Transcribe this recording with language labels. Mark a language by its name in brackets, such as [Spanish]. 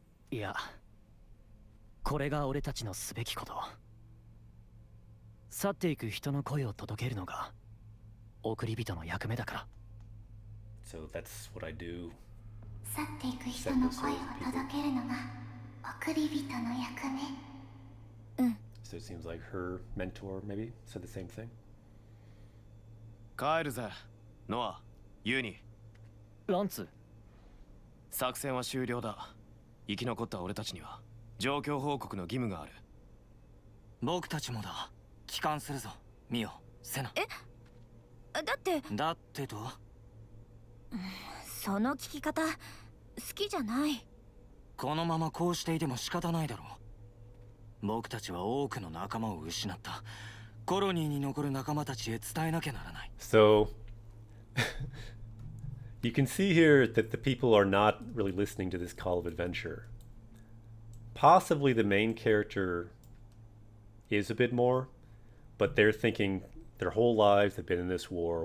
[Japanese] いや、これが俺たちのすべきこと。去っていく人の声を届けるのが送り人の役目だから。 [English] So that's what I do. [Japanese] 去っていく人の声を届けるのが送り人の役目。うん。 [English] So it seems like her mentor maybe said the same thing. [Japanese] 帰るぜ、ノア、ユニ。ランツ。作戦は終了だ。生き残った俺たちには状況報告の義務がある。僕たちもだ。帰還するぞ、ミオ、セナ。え？だって。だってと？その聞き方、好きじゃない。このままこうしていても仕方ないだろう。僕たちは多くの仲間を失った。コロニーに残る仲間たちへ伝えなきゃならない。 [English] So you can see here that the people are not really listening to this call of adventure. Possibly the main character is a bit more, but they're thinking their whole lives have been in this war.